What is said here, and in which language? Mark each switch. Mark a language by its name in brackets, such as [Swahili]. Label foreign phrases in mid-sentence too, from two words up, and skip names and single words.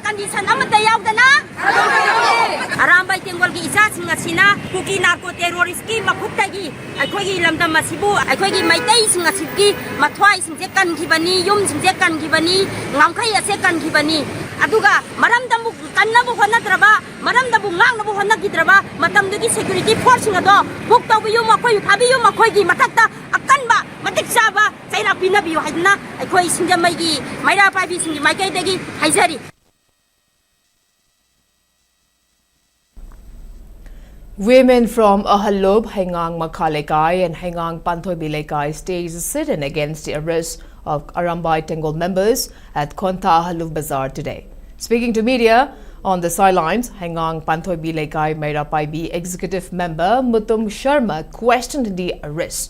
[Manipuri] condition amata yaudana Arambai Tenggol gi isa sing asina [English] kuki narco terrorist [Manipuri] ki makhutta gi akhoi gi lamdam masibu akhoi gi maitai sing asibki mathwai sing je kan gibani yum sing je kan gibani ngamkhai ase kan gibani aduga maramdamu kannabu honadraba maramdabu ngangnabu honagidraba matamdugi [English] security force [Manipuri] ngado buktabiyu makhoi biyo makhoi gi matakta akanba matik saba saira pinabiyo haidna akhoi singjamai gi maira pabi singi maikai degi haizari. [English] Women from Ahalob, Hengang Makhalekai and Hengang Panthoi Bilekai staged a sit-in against the arrest of Arambai Tenggol members at Konta Ahalob Bazaar today. Speaking to media on the sidelines, Hengang Panthoi Bilekai Mairapai executive member Mutum Sharma questioned the arrest.